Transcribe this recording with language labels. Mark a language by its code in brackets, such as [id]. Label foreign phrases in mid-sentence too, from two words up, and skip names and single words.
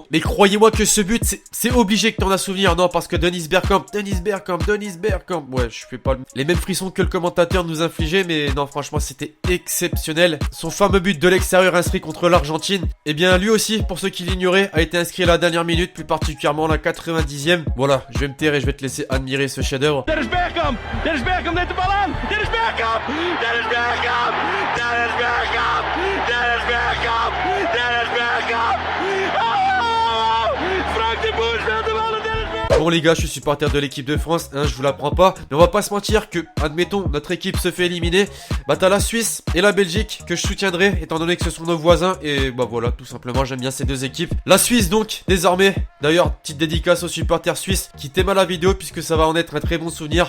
[fr] Mais croyez-moi que ce but, c'est obligé que t'en as souvenir, non, parce que Dennis Bergkamp, ouais, je fais pas les mêmes frissons que le commentateur nous infligeait, mais non, franchement, c'était exceptionnel. Son fameux but de l'extérieur inscrit contre l'Argentine, eh bien, lui aussi, pour ceux qui l'ignoraient, a été inscrit à la dernière minute, plus particulièrement la 90e. Voilà, je vais me taire et je vais te laisser admirer ce chef-d'œuvre. [nl] Dennis Bergkamp neemt de bal aan. Dennis Bergkamp. Frank de Boer speelt de bal aan Dennis Bergkamp. [fr] Bon les gars, je suis supporter de l'équipe de France, hein, je vous l'apprends pas, mais on va pas se mentir que, admettons, notre équipe se fait éliminer, bah t'as la Suisse et la Belgique que je soutiendrai, étant donné que ce sont nos voisins, et bah voilà, tout simplement, j'aime bien ces deux équipes. La Suisse donc, désormais, d'ailleurs, petite dédicace aux supporters suisses qui t'aiment la vidéo, puisque ça va en être un très bon souvenir.